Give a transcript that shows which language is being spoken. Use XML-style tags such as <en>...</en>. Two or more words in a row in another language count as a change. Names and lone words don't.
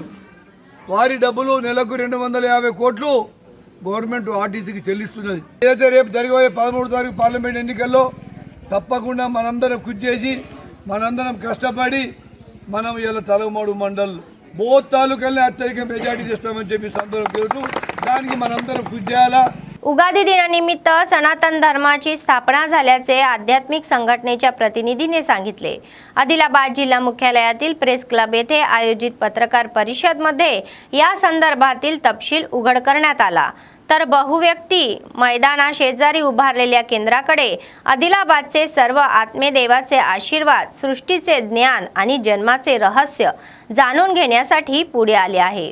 <te>వారి డబ్బులు నెలకు 250 కోట్లు గవర్నమెంట్ ఆర్టీసీకి చెల్లిస్తున్నది। ఏదైతే రేపు జరిగే 13వ తారీఖు పార్లమెంట్ ఎన్నికల్లో తప్పకుండా మనందరం కృషి చేసి మనందరం కష్టపడి మనం ఇలా తలమూడు మండల్ బోత్ తాలూకాల్ని అత్యధిక మెజార్టీ చేస్తామని చెప్పి సందర్భంలో దానికి మనందరం కృషి చేయాలా।</te> <mr>उगादी दिनानिमित्त सनातन धर्माची स्थापना झाल्याचे आध्यात्मिक संघटनेच्या प्रतिनिधीने सांगितले। आदिलाबाद जिल्हा मुख्यालयातील प्रेस क्लब येथे आयोजित पत्रकार परिषदेमध्ये या संदर्भातील तपशील उघड करण्यात आला। तर बहुव्यक्ती मैदाना शेजारी उभारलेल्या केंद्राकडे आदिलाबादचे सर्व आत्मेदेवाचे आशीर्वाद, सृष्टीचे ज्ञान आणि जन्माचे रहस्य जाणून घेण्यासाठी पुढे आले आहे।</mr>